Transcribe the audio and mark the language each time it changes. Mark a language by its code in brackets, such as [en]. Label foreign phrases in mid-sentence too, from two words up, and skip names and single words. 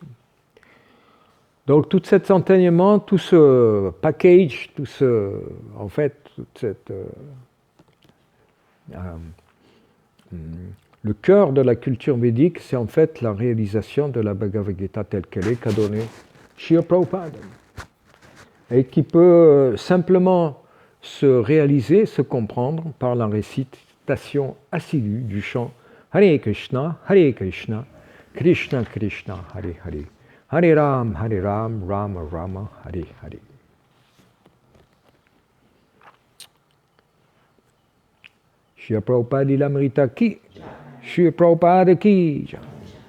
[fr] Donc tout cet enseignement, tout ce package, en fait, toute cette, le cœur de la culture védique, c'est en fait la réalisation de la Bhagavad Gita telle qu'elle est, qu'a donnée Srila Prabhupada, et qui peut simplement se réaliser, se comprendre par la récitation assidue du chant [sa] Hare Krishna, Krishna Krishna, Hare Hare, Hare Ram, Rama Rama, Hare Hare. [hi] Srila Prabhupada Lilamrita ki, Srila Prabhupada ki.